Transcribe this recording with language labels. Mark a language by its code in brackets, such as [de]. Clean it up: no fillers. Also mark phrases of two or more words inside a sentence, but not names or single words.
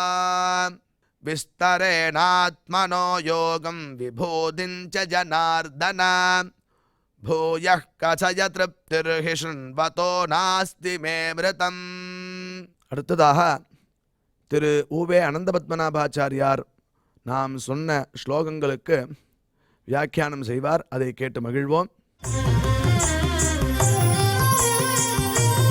[sa] विस्तरेणात्मनो योगं विभूतिं च जनार्दन भूयः कथय तृप्तिर्हि शृण्वतो नास्ति मे मृतम्। [ta] அடுத்ததாக திரு உவே அனந்தபத்மநாபாச்சாரியார் நாம் சொன்ன ஸ்லோகங்களுக்கு வியாக்கியானம் செய்வார். அதை கேட்டு மகிழ்வோம்.